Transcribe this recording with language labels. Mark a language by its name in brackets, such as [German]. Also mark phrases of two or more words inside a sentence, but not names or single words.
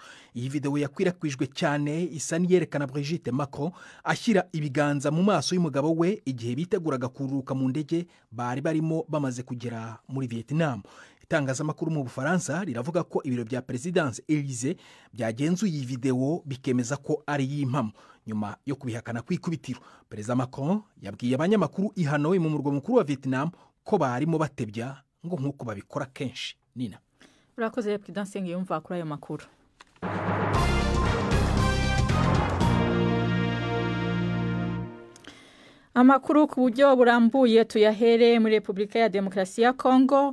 [Kinyarwanda] Iyi video yakwirakwijwe cyane isa niyerekana Brigitte Macron ashyira ibiganza mu maso y'umugabo we igihe biteguraga kururuka mu ndege bari barimo bamaze kugera muri Vietnam. Itangazamakuru mu Bufaransa riravuga ko ibiro bya Presidence Elysée byagenzuye iyi video bikemeza ko ari y'impamo. Nyuma yo kubihakana kwikubitiro, Perezida Macron yabwiye abanyamakuru i Hanoi mu murwa mukuru wa Vietnam ko barimo batebya ngo nkuko babikora kenshi. Nina urakoze Prudence yumva kuri ayo makuru. Amakuru ku buryo burambuye tuyahere muri Republika ya Demokarasi ya Kongo.